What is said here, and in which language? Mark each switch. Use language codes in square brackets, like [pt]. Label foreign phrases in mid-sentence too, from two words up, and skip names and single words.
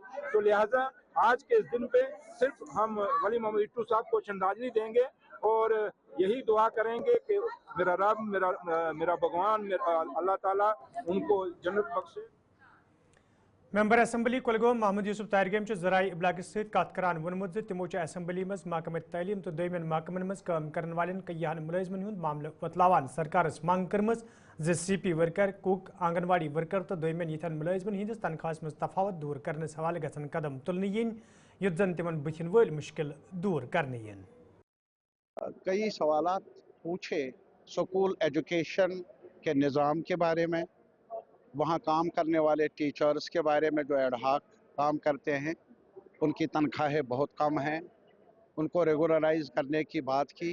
[hi] तो लिहाजा आज के इस दिन पे सिर्फ हम वली मोहम्मद यतू साहब को श्रद्धांजलि देंगे और यही दुआ करेंगे कि मेरा रब, मेरा भगवान, मेरा अल्लाह ताला उनको जन्नत बख्शे। [ks] मेंबर असम्बली कुलगाम मोहम्मद यूसुफ तारगम जराए इबलाग कत करान वोनमुत तिमो असम्बली मज महकमा तालीम तो दोयमन महकमन मज काम करन वालेन कईयान मुलाजमन हुंद मामले वतलावान सरकारस मांग करमज ज CP वर्कर, कुक, आंगनवाड़ी वर्कर तो दोयमन यथन मुलाजमन हिंदिस तनख्वाहस मज तफावत दूर करने हवाले गसन कदम तुलने यिन युत जन तिमन बुथिन वल मुश्किल दूर करने यिन। [hi] कई सवालात पूछे [en] school education [hi] के निज़ाम के बारे में, वहाँ काम करने वाले टीचर्स के बारे में जो एडहॉक काम करते हैं उनकी तनख्वाहें बहुत कम हैं, उनको रेगुलराइज करने की बात की।